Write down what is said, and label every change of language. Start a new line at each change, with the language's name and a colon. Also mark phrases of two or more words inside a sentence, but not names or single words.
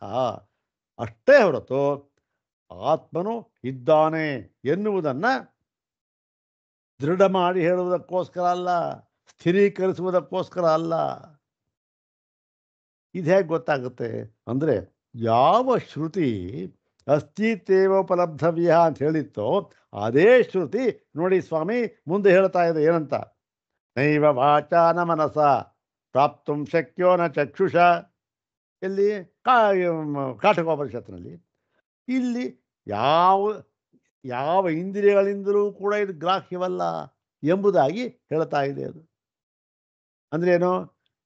Kannada: ಅಷ್ಟೇ ಹೊರತು ಆತ್ಮನು ಇದ್ದಾನೆ ಎನ್ನುವುದನ್ನು ದೃಢ ಮಾಡಿ ಹೇಳುವುದಕ್ಕೋಸ್ಕರ ಅಲ್ಲ, ಸ್ಥಿರೀಕರಿಸುವುದಕ್ಕೋಸ್ಕರ ಅಲ್ಲ. ಇದು ಹೇಗೆ ಗೊತ್ತಾಗುತ್ತೆ ಅಂದರೆ, ಯಾವ ಶ್ರುತಿ ಅಸ್ತಿತ್ವೇವೋಪಲಬ್ಧವ್ಯ ಅಂತ ಹೇಳಿತ್ತೋ ಅದೇ ಶ್ರುತಿ ನೋಡಿ ಸ್ವಾಮಿ ಮುಂದೆ ಹೇಳ್ತಾ ಇದೆ. ಏನಂತ?
Sanskrit: ನೈವ ವಾಚಾ ನ ಮನಸ ಪ್ರಾಪ್ತುಂ ಶಕ್ಯೋ ನ ಚಕ್ಷುಷ.
Kannada: ಎಲ್ಲಿ? ಕಾಠಕೋಪನಿಷತ್ನಲ್ಲಿ. ಇಲ್ಲಿ ಯಾವ ಇಂದ್ರಿಯಗಳಿಂದಲೂ ಕೂಡ ಇದು ಗ್ರಾಹ್ಯವಲ್ಲ ಎಂಬುದಾಗಿ ಹೇಳ್ತಾ ಇದೆ. ಅದು ಅಂದರೆ ಏನು?